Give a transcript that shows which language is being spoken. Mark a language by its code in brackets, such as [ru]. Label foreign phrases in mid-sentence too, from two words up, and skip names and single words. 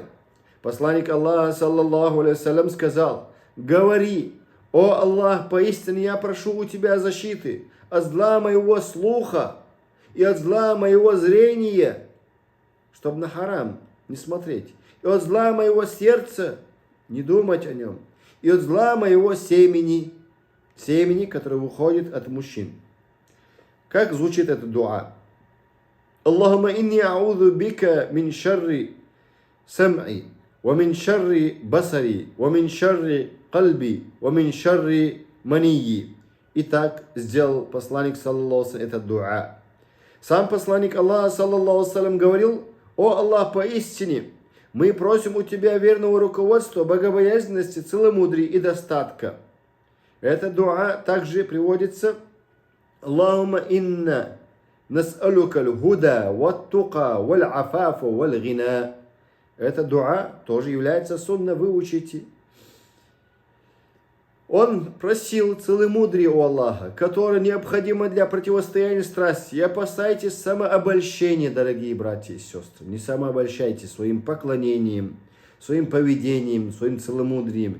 [ru] Посланник Аллаха, [ar] صلى الله عليه, [ru] сказал: «Говори: о Аллах, поистине я прошу у тебя защиты от зла моего слуха и от зла моего зрения, чтобы на харам не смотреть, и от зла моего сердца не думать о нем, и от зла моего семени, которое выходит от мужчин». Как звучит эта дуа? [ar] اللهم إني أعوذ بك من شر سمعي، ومن شر بصري، ومن شر قلبي، ومن شر منيي. [ru] Итак, сделал посланник, [ar] صلى الله عليه, [ru] это дуа. Сам посланник Аллаха, [ar] صلى الله عليه, [ru] говорил: «О Аллах, поистине мы просим у тебя верного руководства, богобоязненности, целомудрия и достатка». Эта дуа также приводится: [ar] «اللهم إنا نسألك الهدى والتقى والعفاف والغنى». [ru] Эта дуа тоже является сунна, выучите. Он просил целомудрие у Аллаха, которое необходимо для противостояния страсти. И опасайтесь самообольщения, дорогие братья и сестры. Не самообольщайтесь своим поклонением, своим поведением, своим целомудрием.